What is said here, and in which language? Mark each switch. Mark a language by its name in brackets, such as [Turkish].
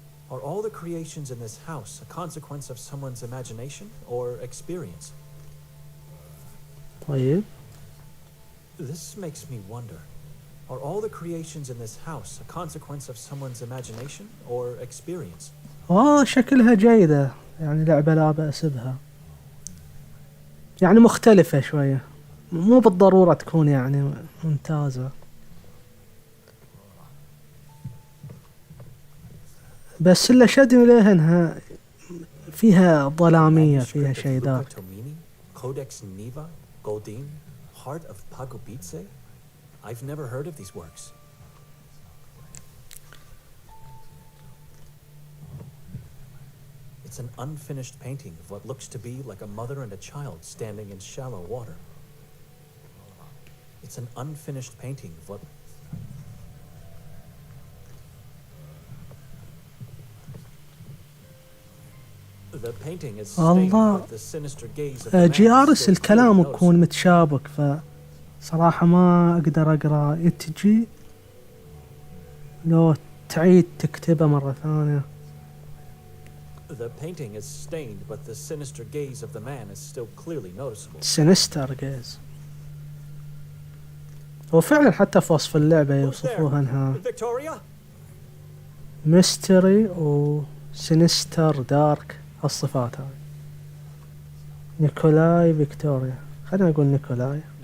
[English] Are all the creations in this house a consequence of someone's imagination or experience? [Arabic] طيب. [English] This makes me wonder. Are all the creations in this house a consequence of someone's imagination or experience? [Arabic] شكلها جيدة، يعني لعبة لا بأس بها، يعني مختلفة شوية، مو بالضرورة تكون يعني ممتازة، بس اللي شدني لها انها فيها ظلامية، فيها شيء دارك. [English] Codex Niva, Goldin, Heart of Pagubitse? I've never heard of these works. It's an unfinished painting of what looks to be like a mother and a child standing in shallow water. It's an unfinished painting of what... The painting is stained with the sinister gaze of the man. [Arabic] جيارس الكلام يكون متشابك، فصراحة ما أقدر أقرأ. يتجي لو تعيد تكتبه مرة ثانية. [English] The painting is stained, but the sinister gaze of the man is still clearly noticeable. Sinister gaze. [Arabic] وفعلا حتى في وصف اللعبة يوصفوها انها [English] mystery و sinister dark, [Arabic] هالصفات هاي. نيكولاي فيكتوريا، خلينا نقول نيكولاي.